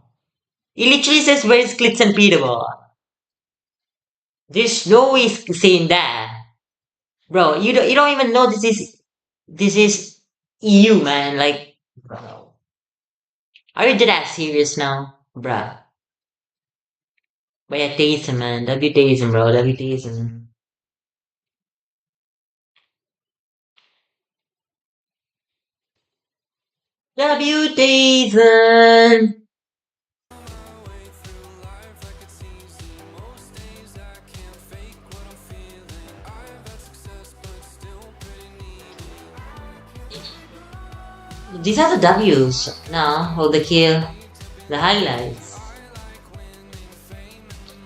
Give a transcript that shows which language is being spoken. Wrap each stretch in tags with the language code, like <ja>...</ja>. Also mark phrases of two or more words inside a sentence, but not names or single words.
<en>He literally says, where's Clicks and Peterball? There's no way he's saying that. Bro, you don't even know this is EU, man. Like, bro. Are you that serious now? Bruh. But yeah, Tayson, man. W Tayson, bro. W Tayson. W Tayson. These are the W's now, or the kill, the highlights.</en>